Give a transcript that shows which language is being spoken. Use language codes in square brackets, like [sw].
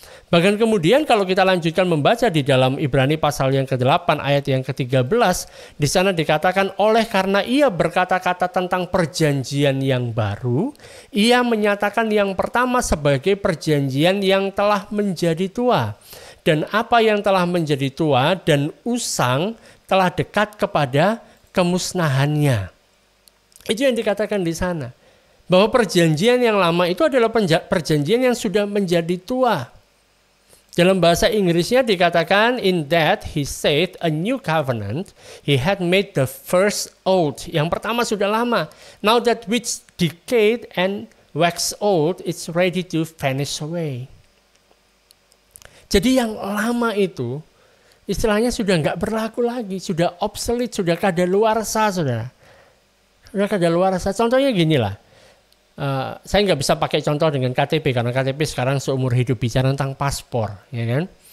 [id] Bahkan kemudian kalau kita lanjutkan membaca di dalam Ibrani pasal yang ke-8 ayat yang ke-13, di sana dikatakan oleh karena ia berkata-kata tentang perjanjian yang baru, ia menyatakan yang pertama sebagai perjanjian yang telah menjadi tua. Dan apa yang telah menjadi tua dan usang telah dekat kepada kemusnahannya. Itu yang dikatakan di sana. Bahwa perjanjian yang lama itu adalah perjanjian yang sudah menjadi tua. Dalam bahasa Inggrisnya dikatakan, [en] in that he said a new covenant, he had made the first old. [id] Yang pertama sudah lama. [en] Now that which decayed and waxed old, it's ready to vanish away. [id] Jadi yang lama itu, istilahnya sudah nggak berlaku lagi, sudah obsolete, sudah kadaluarsa, saudara. Sudah kadaluarsa. Contohnya gini lah. Saya nggak bisa pakai contoh dengan KTP karena KTP sekarang seumur hidup bicara tentang paspor, ya kan?